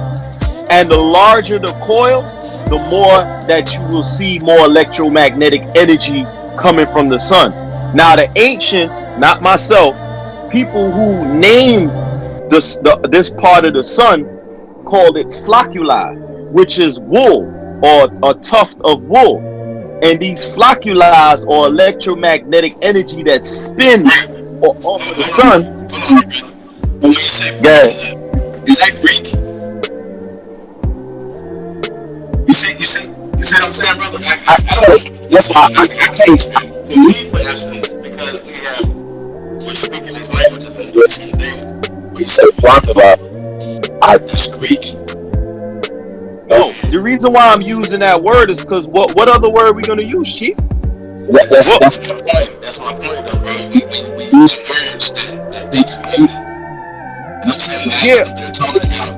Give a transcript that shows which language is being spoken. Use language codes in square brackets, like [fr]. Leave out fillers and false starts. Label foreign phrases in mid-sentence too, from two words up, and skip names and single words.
[en] And the larger the coil, the more that you will see more electromagnetic energy coming from the sun. Now the ancients, not myself, people who named this part of the sun called it ʻfloccuʻli, which is wool or a tuft of wool. And these ʻfloccuʻli or electromagnetic energy that spin off of the sun. When you say is that Greek? You see what I'm saying, brother? I don't. That's why I can't. For me, for instance, because we're speaking these languages and doing some things. When you say ʻfloccuʻli, that's Greek. No, the reason why I'm using that word is because what other word are we going to use, Chief? That's my point. That's my point, though, bro. We use words that they created. And I'm saying that's what they're talking about.